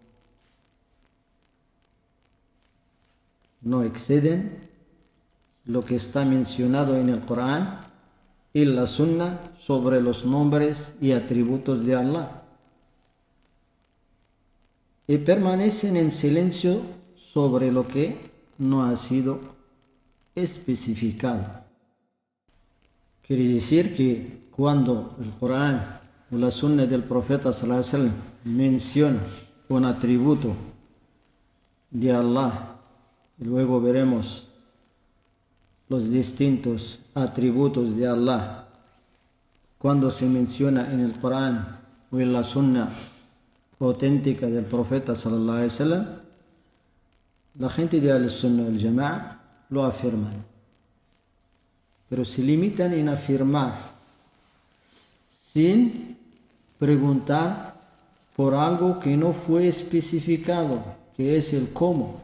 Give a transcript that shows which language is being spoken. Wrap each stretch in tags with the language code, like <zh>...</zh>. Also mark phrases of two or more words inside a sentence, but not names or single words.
<es>No exceden lo que está mencionado en el Corán y la Sunnah sobre los nombres y atributos de Allah, y permanecen en silencio sobre lo que no ha sido especificado. Quiere decir que cuando el Corán o la Sunnah del Profeta</es> <ar>صلى الله عليه وسلم</ar> <es>menciona un atributo de Allah, y luego veremos los distintos atributos de Allah cuando se menciona en el Corán o en la Sunnah auténtica del Profeta</es> <ar>صلى الله عليه وسلم,</ar> <es>la gente de</es> <ar>السنة والجماعة</ar> <es>lo afirman, pero se limitan en afirmar sin preguntar por algo que no fue especificado, que es el cómo.</es>